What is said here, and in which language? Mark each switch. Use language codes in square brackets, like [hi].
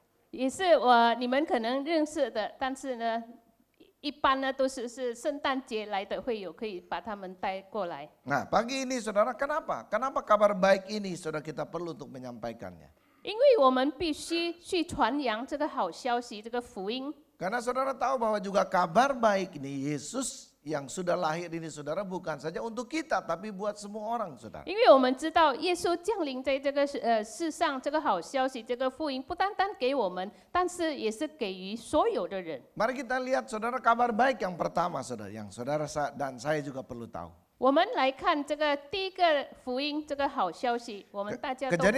[zh] 也是你们可能认识的，但是呢，一般呢都是圣诞节来的会友，可以把他们带过来。 [id] Nah pagi ini saudara kenapa? Kenapa kabar baik ini saudara kita perlu untuk menyampaikannya? [zh] 因为我们必须去传扬这个好消息，这个福音。 [id] Karena saudara tahu bahwa juga kabar baik ini Yesus yang sudah lahir ini saudara bukan saja untuk kita tapi buat semua orang saudara. [zh] 因为我们知道耶稣降临在这个世上，这个好消息，这个福音不单单给我们，但是也是给予所有的人。 [id] Mari kita lihat saudara kabar baik yang pertama saudara, yang saudara dan saya juga perlu tahu. [zh] 我们来看这个第一个福音，这个好消息，我们大家都必须